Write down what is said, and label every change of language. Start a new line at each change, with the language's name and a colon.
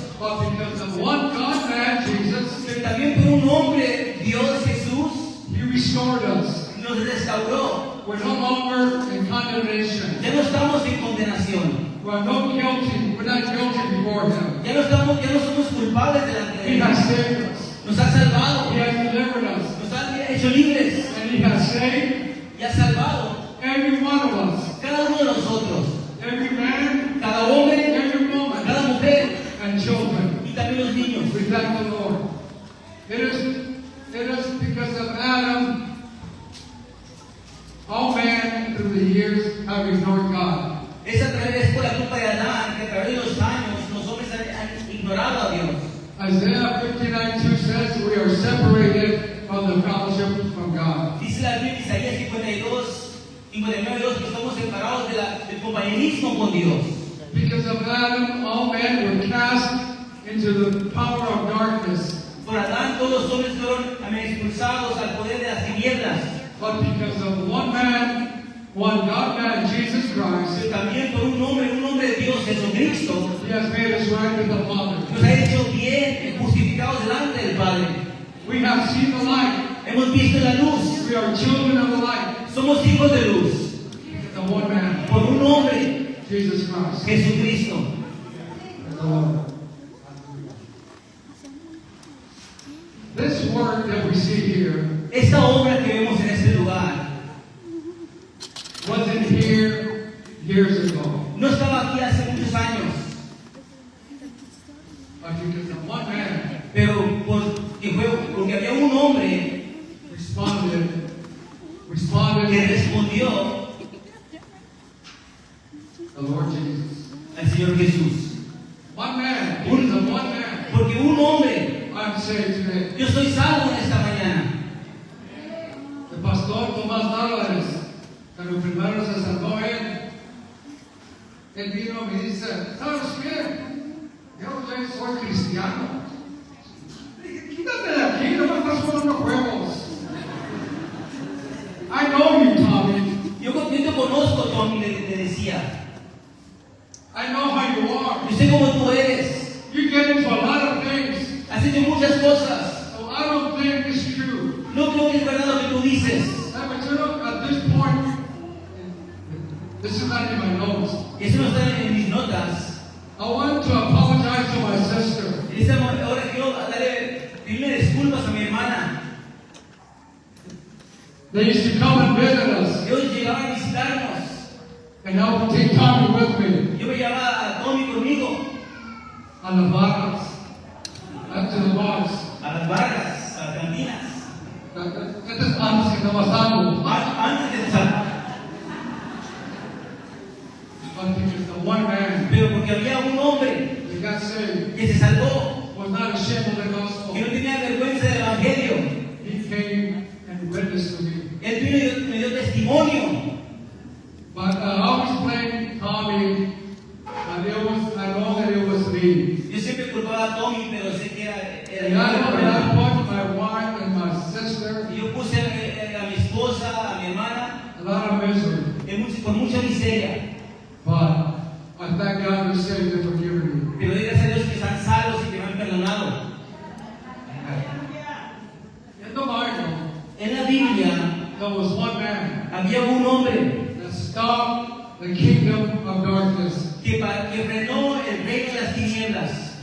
English: But because of one God man, Jesus,
Spanish: Pero también por un hombre, Dios Jesús,
English: He restored us.
Spanish: nos restauró.
English: We're no longer in condemnation.
Spanish: Ya no estamos en condenación.
English: We're no guilty. We're not guilty before Him.
Spanish: Ya no somos culpables delante de
English: He
Spanish: Él.
English: has saved us.
Spanish: Nos ha salvado.
English: He has delivered us.
Spanish: Nos ha hecho libres.
English: And He has saved
Spanish: Y ha salvado
English: every one of us.
Spanish: cada uno de nosotros.
English: Every man,
Spanish: Cada hombre,
English: every woman,
Spanish: cada mujer
English: and children.
Spanish: y también los niños.
English: We thank the Lord. It is because of Adam, all men through the years have ignored God.
Spanish: Es por la culpa de Adán que a través de los años los hombres han ignorado a Dios.
English: Isaiah 59:2 says we are separated from the fellowship from God.
Spanish: Dice la Biblia en Isaías 59:2 que estamos separados del compañerismo con Dios.
English: Because of Adam, all men were cast into the power of darkness.
Spanish: Por Adán todos los hombres fueron expulsados al poder de las tinieblas.
English: But because of one man, one God man, Jesus Christ,
Spanish: Pero también por un hombre de Dios, Jesucristo,
English: He has made us right with the Father.
Spanish: nos ha hecho bien, justificados delante del Padre.
English: We have seen the light.
Spanish: Hemos visto la luz.
English: We are children of the light.
Spanish: Somos hijos de luz.
English: The one man,
Spanish: Por un hombre,
English: Jesus Christ.
Spanish: Jesucristo.
English: The Lord. This work that we see here
Spanish: Esta obra que vemos en este lugar
English: wasn't here years ago.
Spanish: no estaba aquí hace muchos años,
English: But because of one man
Spanish: pero porque había un hombre
English: responded
Spanish: que respondió
English: the Lord Jesus.
Spanish: al Señor Jesús.
English: One man, because of one man,
Spanish: Porque un hombre,
English: I'm saved today.
Spanish: yo estoy salvo en esta mañana. El pastor Tomás Narváez, cuando primero se salvó él vino y me dice, ¿sabes qué? Yo ya soy cristiano. Dije, quítate de aquí, no me estás jugando juegos.
English: I know you, Tommy.
Spanish: Yo te conozco, Tommy, le decía.
English: I know how you are.
Spanish: Yo sé cómo tú eres.
English: You get into a lot of things.
Spanish: Has hecho muchas cosas.
English: So I don't think it's true.
Spanish: No creo que es verdad lo que tú dices.
English: But you know, at this point, this is not in my notes.
Spanish: Eso no está en mis notas.
English: I want to apologize to my sister.
Spanish: En esta hora quiero pedirle disculpas a mi hermana.
English: They used to come and visit us,
Spanish: Ellos llegaban a visitarnos.
English: and I would take Tommy with me
Spanish: Yo me llevaba a Tommy conmigo
English: on the bars, up to the bars.
Spanish: a las barras, a las cantinas. Este es antes que estaba salvo. Antes de salir.
English: But because the one man
Spanish: Pero porque había un hombre
English: that got saved
Spanish: que se salvó,
English: was not ashamed of the
Spanish: que no
English: gospel.
Spanish: tenía vergüenza del Evangelio.
English: He came and witnessed to me.
Spanish: Él vino y me dio testimonio.
English: But I always blamed Tommy, and I know that it was me.
Spanish: Yo siempre culpaba a Tommy, pero sé que era
English: And I put my wife and my sister
Spanish: Y yo puse a mi esposa, a mi hermana,
English: a lot of misery.
Spanish: con mucha miseria.
English: But I thank God for saving and forgiving me.
Spanish: Pero doy gracias a Dios que están salvos y que me han perdonado.
English: In the Bible,
Spanish: En la Biblia
English: there was one man
Spanish: había un hombre
English: that stopped the kingdom of darkness.
Spanish: que frenó el reino de las tinieblas.